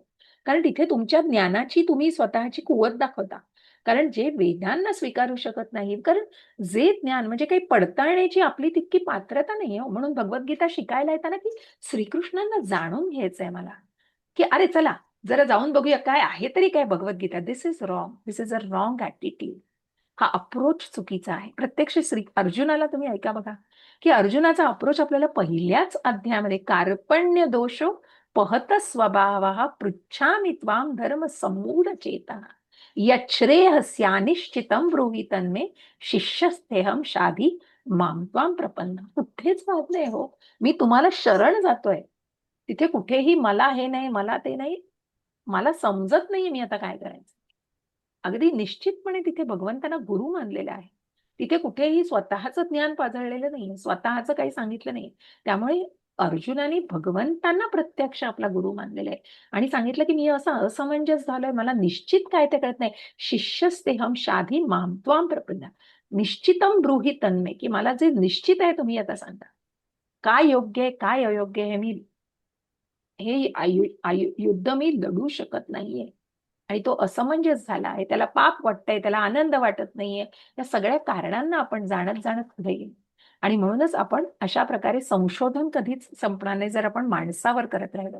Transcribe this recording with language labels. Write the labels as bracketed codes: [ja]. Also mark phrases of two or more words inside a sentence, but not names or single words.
[mr] कारण तिथे तुमच्या ज्ञानाची तुम्ही स्वतःची कुवत दाखवता. कारण जे वेदांना स्वीकारू शकत नाही, कारण जे ज्ञान म्हणजे काही पडताळण्याची आपली तितकी पात्रता नाहीये. म्हणून भगवद्गीता शिकायला येताना की श्रीकृष्णांना जाणून घ्यायचंय मला, की अरे चला जरा जाऊन बघूया काय आहे तरी काय भगवद्गीता. [en] this is wrong, this is a wrong attitude. [mr] हा अप्रोच चुकीचा आहे. प्रत्यक्ष अर्जुनाला तुम्ही ऐका बघा, की अर्जुनाचा अप्रोच आपल्याला पहिल्याच अध्यायामध्ये [sa] कार्पण्य दोषो पहत स्वभाव पृच्छामि त्वाम धर्म समूढ चेतना यच्छ्रेयस्यानिश्चितं ब्रूहि तन्मे शिष्यस्तेहम शाधी मां त्वाम प्रपन्न. [mr] कुठेच पाहत नाही हो, मी तुम्हाला शरण जातोय. तिथे कुठेही मला हे नाही, मला ते नाही, मला समजत नाहीये मी आता काय करायचं. अगदी निश्चितपणे तिथे भगवंतांना गुरु मानलेला आहे. तिथे कुठेही स्वतःचं ज्ञान पाजळलेलं नाहीये, स्वतःचं काही सांगितलं नाही. त्यामुळे अर्जुनाने भगवंतांना प्रत्यक्ष आपला गुरु मानलेला आहे आणि सांगितलं की मी असं असमंजस झालोय, मला निश्चित काय ते कळत नाही. [sa] शिष्यस्तेहम शाधी मां त्वाम प्रपन्न निश्चितम ब्रूहि तन्मे, [mr] की मला जे निश्चित आहे तुम्ही आता सांगा. काय योग्य आहे काय अयोग्य आहे हे युद्ध मी लढू शकत नाहीये. आणि तो असमंजस झाला आहे, त्याला पाप वाटतंय, त्याला आनंद वाटत नाहीये. या सगळ्या कारणांना आपण जाणत पुढे गेलो. आणि म्हणूनच आपण अशा प्रकारे संशोधन कधीच संपणार नाही जर आपण माणसावर करत राहिलो.